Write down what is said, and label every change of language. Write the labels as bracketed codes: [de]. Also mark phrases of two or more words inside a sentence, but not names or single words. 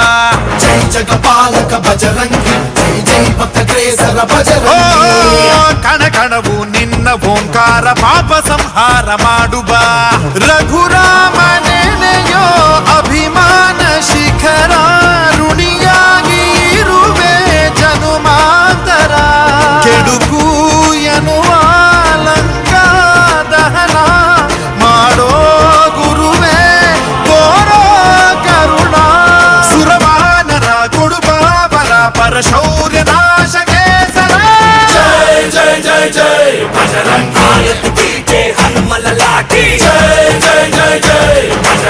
[hi] जय जगपालक बजरंगी जय जय भक्त ग्रेसर ಓ बजरंगी [kn] ಕಣ ಕಣವು ನಿನ್ನ ಓಂಕಾರ ಪಾಪ ಸಂಹಾರ ಮಾಡುಬಾ ರಘುರಾಮನೆನೆಯೋ ಅಭಿಮಾನ ಶಿಖರ ಋಣಿಯಾಗಿ ಇರುವೆ ಜನುಮಾಂತರ ಕೆಡುಕು ಎನ್ನುವ ಲಂಕಾ ದಹನ ಮಾಡೋ ಗುರುವೇ ತೋರೋ ಕರುಣ ಸುರವಾನರ ಕೊಡುಬಾಬರ ಪರಶೌರ್ಯ ನಾಶಕೆ ಸರ [hi] जय जय जय जय बजरंगी की जय हनुमल लाठी जय जय जय जय